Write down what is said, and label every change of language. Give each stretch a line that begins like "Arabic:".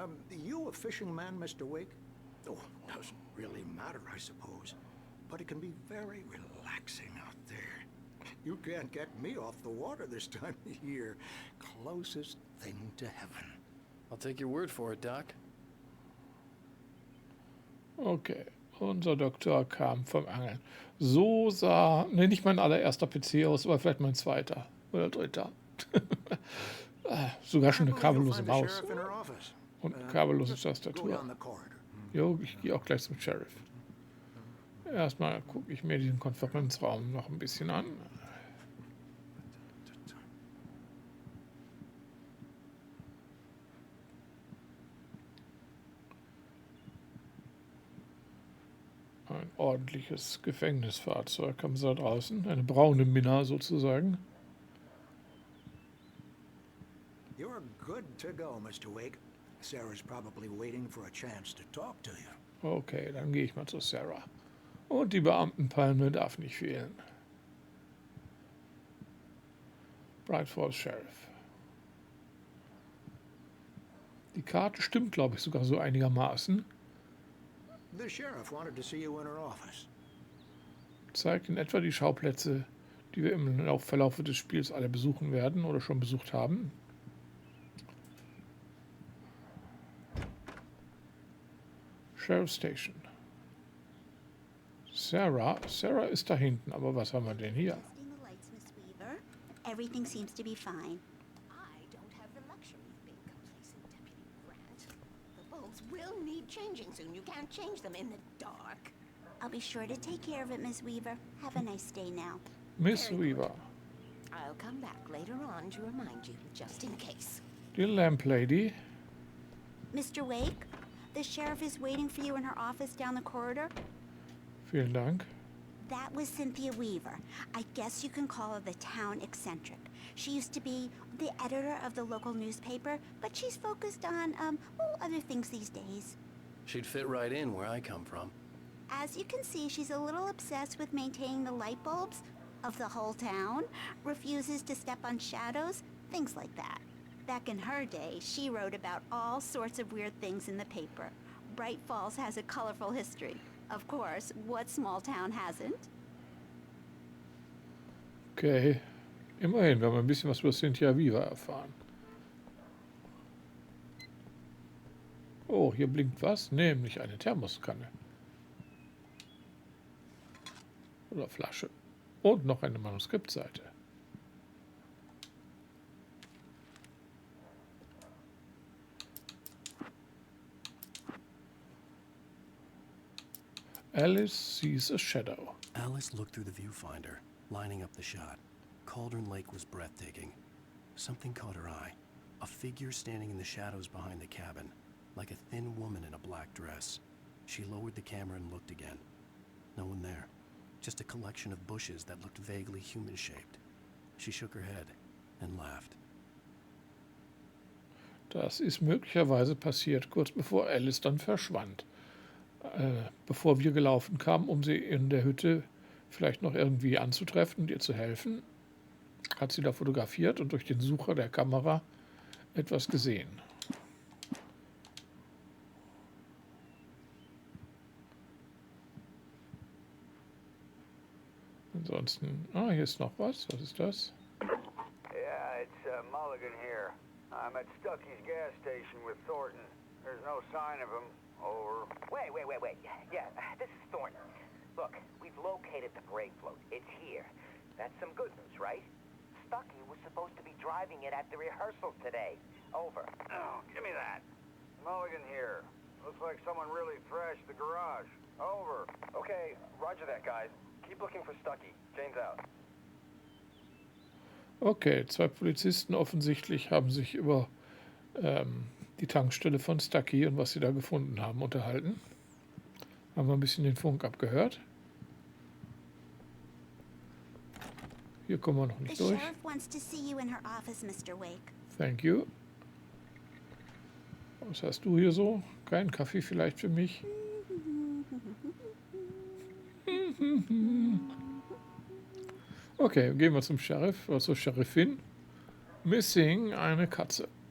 English: You a fishing man, Mr. Wake? Oh, doesn't really matter, I suppose. But it can be very relaxing out there. You can't get me off the water this time of year. Closest thing to heaven. I'll take your word for it, Doc.
German: Okay, unser Doktor kam vom Angeln. So sah, ne, nicht mein allererster PC aus, aber vielleicht mein zweiter oder dritter. Sogar schon eine kabellose Maus und eine kabellose Tastatur. Jo, ich gehe auch gleich zum Sheriff. Erstmal gucke ich mir diesen Konferenzraum noch ein bisschen an. Ein ordentliches Gefängnisfahrzeug haben sie da draußen. Eine braune Minna sozusagen.
English: You're good to go, Mr. Wake. Sarah's probably waiting for a chance to talk to you.
German: Okay, dann gehe ich mal zu Sarah. Und die Beamtenpalme darf nicht fehlen.
English: Bright Falls Sheriff.
German: Die Karte stimmt, glaube ich, sogar so einigermaßen.
English: The sheriff wanted to see you in her office.
German: Zeigt in etwa die Schauplätze, die wir im Verlauf des Spiels alle besuchen werden oder schon besucht haben. Sheriff Station. Sarah ist da hinten, aber was haben wir denn hier?
English: Testing the lights, Miss Weaver. Everything seems to be fine. I don't have the luxury of being complacent, Deputy Grant. The bulbs will need changing soon. You can't change them in the dark. I'll be sure to take care of it, Miss Weaver. Have a nice day now. Miss Very good. Weaver. I'll come back later on to remind you, just in case.
German: Die Lamp Lady.
English: Mr. Wake, the sheriff is waiting for you in her office down the corridor.
German: Vielen Dank.
English: That was Cynthia Weaver. I guess you can call her the town eccentric. She used to be the editor of the local newspaper, but she's focused on, other things these days. She'd fit right in where I come from. As you can see, she's a little obsessed with maintaining the light bulbs of the whole town, refuses to step on shadows, things like that. Back in her day, she wrote about all sorts of weird things in the paper. Bright Falls has a colorful history. Of course, what small town hasn't? Okay.
German: Immerhin, wir haben ein bisschen was über Cynthia Weaver erfahren. Oh, hier blinkt was, nämlich eine Thermoskanne. Oder Flasche. Und noch eine Manuskriptseite.
English: Alice sees a shadow. Alice looked through the viewfinder, lining up the shot. Cauldron Lake was breathtaking. Something caught her eye. A figure standing in the shadows behind the cabin, like a thin woman in a black dress. She lowered the camera and looked again. No one there. Just a collection of bushes that looked vaguely human-shaped. She shook her head and laughed.
German: Das ist möglicherweise passiert, kurz bevor Alice dann verschwand. Bevor wir gelaufen kamen, um sie in der Hütte vielleicht noch irgendwie anzutreffen und ihr zu helfen, hat sie da fotografiert und durch den Sucher der Kamera etwas gesehen. Ansonsten, hier ist noch was. Was ist das?
English: Yeah, it's Mulligan here. I'm at Stucky's gas station with Thornton. There's no sign of him. Over. Wait. Yeah, this is Thornton. Look, we've located the brake float. It's here. That's some good news, right? Stucky was supposed to be driving it at the rehearsal today. Over. Oh, give me that. Mulligan here. Looks like someone really thrashed the garage. Over. Okay, roger that, guys. Keep looking for Stucky. Jane's out.
German: Okay, zwei Polizisten offensichtlich haben sich über die Tankstelle von Stucky und was sie da gefunden haben unterhalten. Haben wir ein bisschen den Funk abgehört. Hier kommen wir noch
English: The
German: nicht durch.
English: sheriff wants to see you in her office, Mr. Wake. Thank you.
German: Was hast du hier so? Kein Kaffee vielleicht für mich? Okay, gehen wir zum Sheriff oder zur Sheriffin. Missing, eine Katze.